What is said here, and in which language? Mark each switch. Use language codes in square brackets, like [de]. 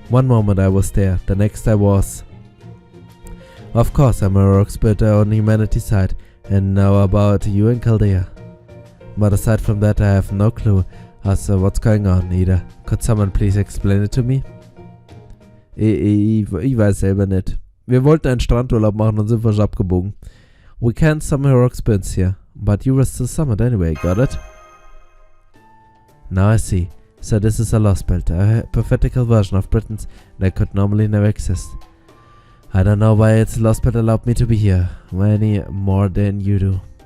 [en] One moment I was there, the next I was. Of course I'm a rogue spirit on humanity's side, and know about you and Chaldea. But aside from that I have no clue as to what's going on either. Could someone please explain it to me? [de] Ich weiß selber nicht. Wir wollten einen Strandurlaub machen und sind falsch abgebogen. [en] We can't summon heroic spirits here, but you were still summoned anyway, got it? Now I see. So this is a Lostbelt, a hypothetical version of Britons that could normally never exist. I don't know why its Lostbelt allowed me to be here, any more than you do.